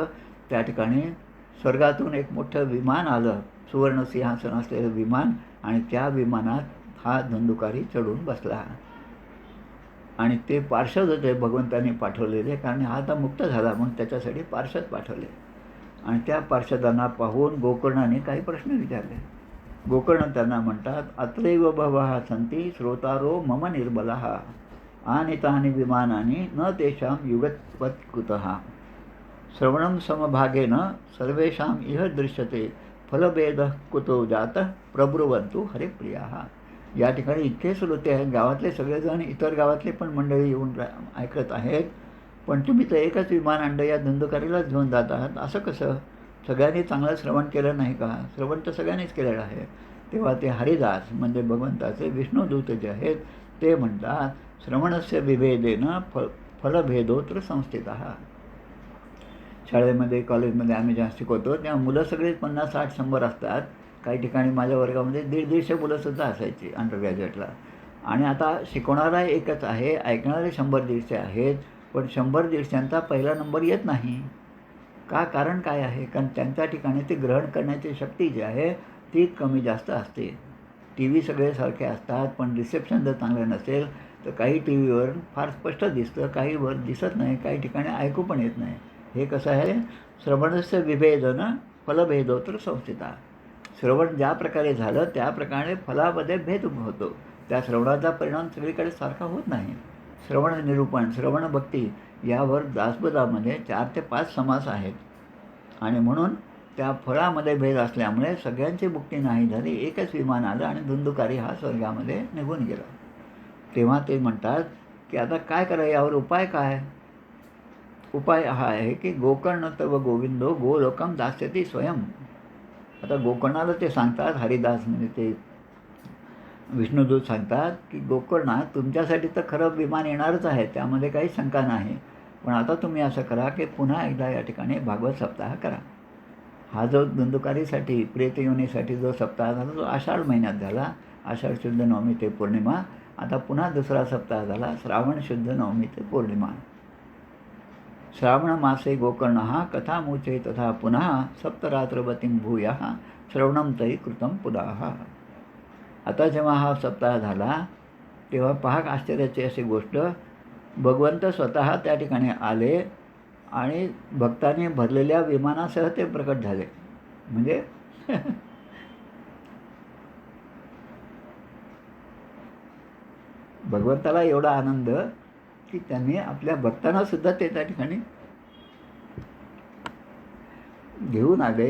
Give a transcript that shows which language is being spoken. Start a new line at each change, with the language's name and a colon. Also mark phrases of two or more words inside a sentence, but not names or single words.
Marathi: त्या ठिकाणी स्वर्गातून एक मोठं विमान आलं, सुवर्ण सिंहासन असलेलं विमान, आणि त्या विमानात हा धुंदुकारी चढून बसला. आणि ते पार्षद होते भगवंतांनी पाठवलेले, कारण हा आता मुक्त झाला म्हणून त्याच्यासाठी पार्षद पाठवले. आणि त्या पार्षदांना पाहून गोकर्णाने काही प्रश्न विचारले. गोकर्ण त्यांना म्हणतात,
Sanskrit: अत्रैव बहवः सन्ति श्रोतारो मम निर्बलः आनीतानि विमानानि न तेषां युगपत् कुतः श्रवणं समभागेन सर्वेषां इह दृश्यते फलभेदः कुतो जातः प्रब्रुवन्तु हरिप्रियाः.
Marathi: या ठिकाणी इतके श्रोते आहेत, गावातले सगळेजण, इतर गावातले पण मंडळी येऊन ऐकत आहेत. पण तुम्ही तर एकच विमान आणलं, या धुंदुकारीलाच घेऊन जात आहात, असं कसं? सगळ्यांनी चांगलं श्रवण केलं नाही का? श्रवण तर सगळ्यांनीच केलेलं आहे. तेव्हा ते हरिदास म्हणजे भगवंताचे विष्णुदूत जे आहेत ते म्हणतात,
Sanskrit: श्रवणस्य विभेदेन फलभेदोत्र संस्थितः.
Marathi: शाळेमध्ये कॉलेजमध्ये आम्ही जेव्हा शिकवतो तेव्हा मुलं सगळी 50, 60, 100 असतात. काही ठिकाणी माझ्या वर्गामध्ये 150-150 मुलंसुद्धा असायची
English: under graduate.
Marathi: आणि आता शिकवणारा एकच आहे, ऐकणारे 100-150 आहेत. पण 100-150चा पहिला नंबर येत नाही का? कारण काय आहे? कारण त्यांच्या ठिकाणी ते ग्रहण करण्याची शक्ती जी आहे ती कमी जास्त असते. टी व्ही सगळे सारखे असतात, पण रिसेप्शन जर चांगलं नसेल तर काही टी व्हीवर फार स्पष्ट दिसतं, काहीवर दिसत नाही, काही ठिकाणी ऐकू पण येत नाही. हे कसं आहे?
Sanskrit: श्रवणस्य विभेदन फलभेदोत्र संस्थिता.
Marathi: श्रवण ज्या प्रकारे झालं त्याप्रकारे फलामध्ये भेद होतो. त्या श्रवणाचा परिणाम सगळीकडे सारखा होत नाही. श्रवण निरूपण, श्रवण भक्ती यावर दासबोधामध्ये 4 ते 5 समास आहेत. आणि म्हणून त्या फळामध्ये भेद असल्यामुळे सगळ्यांची मुक्ती नाही झाली. एकच विमान आलं आणि धुंदुकारी हा स्वर्गामध्ये निघून गेला. तेव्हा ते म्हणतात की आता काय करावं, यावर उपाय काय? उपाय हा आहे की
Sanskrit: गोकर्ण तव गोविंदो गोलोकम दास्यती स्वयं.
Marathi: आता गोकर्णाला ते सांगतात, हरिदास म्हणजे ते विष्णुदूत सांगतात की गोकर्णा तुमच्यासाठी तर खरं विमान येणारच आहे, त्यामध्ये काही शंका नाही. पण आता तुम्ही असं करा की पुन्हा एकदा या ठिकाणी भागवत सप्ताह करा. हा जो धुंदुकारीसाठी प्रेतयोनीसाठी जो सप्ताह झाला तो आषाढ महिन्यात झाला. आषाढ शुद्ध नवमी ते पौर्णिमा. आता पुन्हा दुसरा सप्ताह झाला श्रावण शुद्ध नवमी ते पौर्णिमा.
Sanskrit: श्रावण मासे गोकर्ण कथामुचे तथा पुन्हा सप्तरात्रवतीं भूयः श्रवणं तै कृतं पुनः.
Marathi: आता जेव्हा हा सप्ताह झाला तेव्हा पहा आश्चर्याची अशी गोष्ट, भगवंत स्वतः त्या ठिकाणी आले आणि भक्तांनी भरलेल्या विमानासह ते प्रकट झाले. म्हणजे भगवंताला एवढा आनंद की त्यांनी आपल्या भक्तांना सुद्धा ते त्या ठिकाणी घेऊन आले.